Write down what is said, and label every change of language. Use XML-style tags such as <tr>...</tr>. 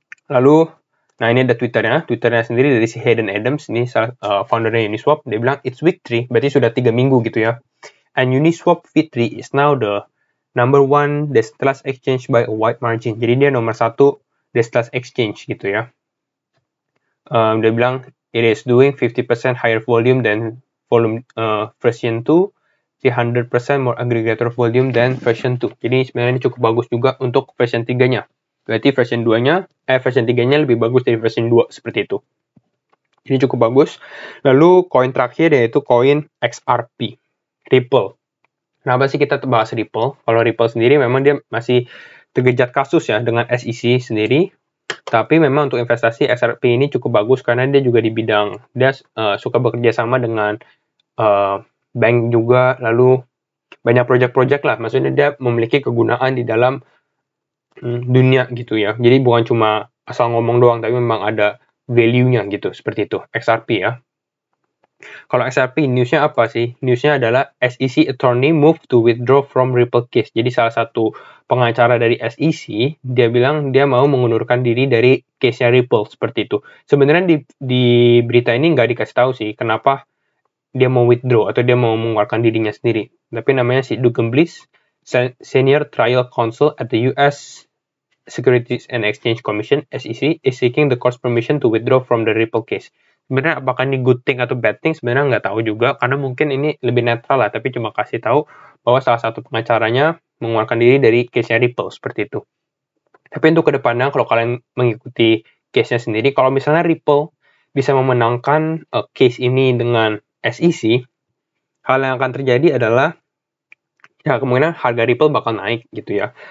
<id>Lalu, nah ini ada Twitternya sendiri dari si Hayden Adams, ini foundernya Uniswap, dia bilang</id> <en>it's week 3,</en> <id>berarti sudah 3 minggu gitu ya.</id> <en>And Uniswap V3 is now the number 1 decentralized exchange by a wide margin.</en> <id>Jadi dia nomor 1 decentralized exchange gitu ya. Dia bilang</id> <en>it is doing 50% higher volume than version 2, 300% more aggregator volume than version 2.</en> <id>Jadi sebenarnya ini cukup bagus juga untuk version 3-nya. Berarti version 3-nya lebih bagus dari version 2 seperti itu. Ini cukup bagus. Lalu koin terakhir yaitu koin XRP, Ripple. Kenapa sih kita bahas Ripple? Kalau Ripple sendiri memang dia masih terjerat kasus ya dengan SEC sendiri. Tapi memang untuk investasi XRP ini cukup bagus karena dia juga di bidang, dia suka bekerja sama dengan bank juga, lalu banyak project-project lah. Maksudnya dia memiliki kegunaan di dalam dunia gitu ya. Jadi bukan cuma asal ngomong doang, tapi memang ada value-nya gitu, seperti itu, XRP ya. Kalau XRP, newsnya apa sih? Newsnya adalah</id> <en>SEC attorney move to withdraw from Ripple case.</en> <id>Jadi salah satu pengacara dari SEC, dia bilang dia mau mengundurkan diri dari case-nya Ripple, seperti itu. Sebenarnya di berita ini nggak dikasih tahu sih, kenapa dia mau withdraw atau dia mau mengeluarkan dirinya sendiri. Tapi namanya si</id> <en>Duggan Bliss, Senior Trial Counsel at the US Securities and Exchange Commission (SEC) is seeking the court's permission to withdraw from the Ripple case.</en> <id>Sebenarnya apakah ini good thing atau bad thing sebenarnya nggak tahu juga, karena mungkin ini lebih netral lah, tapi cuma kasih tahu bahwa salah satu pengacaranya mengeluarkan diri dari case-nya Ripple, seperti itu. Tapi untuk kedepannya, kalau kalian mengikuti case-nya sendiri, kalau misalnya Ripple bisa memenangkan case ini dengan SEC, hal yang akan terjadi adalah ya kemungkinan harga Ripple bakal naik gitu ya.</id>